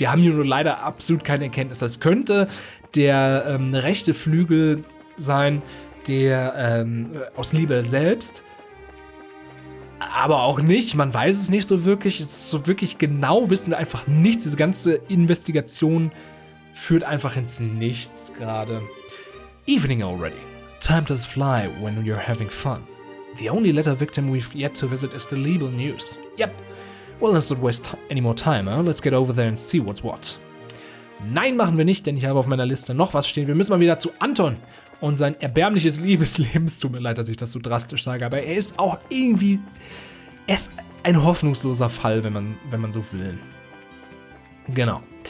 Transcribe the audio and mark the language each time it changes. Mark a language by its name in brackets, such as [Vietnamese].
[German] Wir haben hier nur leider absolut keine Erkenntnis. Das könnte der rechte Flügel sein, der aus Liebe selbst, aber auch nicht. Man weiß es nicht so wirklich. Es ist so wirklich genau, wissen wir einfach nichts. Diese ganze Investigation führt einfach ins Nichts gerade. [English] Evening already. Time does fly when you're having fun. The only letter victim we've yet to visit is the Libel News. Yep. Well, let's not waste any more time, huh? Let's get over there and see what's what. [German] Nein, machen wir nicht, denn ich habe auf meiner Liste noch was stehen. Wir müssen mal wieder zu Anton und sein erbärmliches Liebesleben. Es tut mir leid, dass ich das so drastisch sage, aber er ist auch irgendwie... Er ist ein hoffnungsloser Fall, wenn man so will. Genau.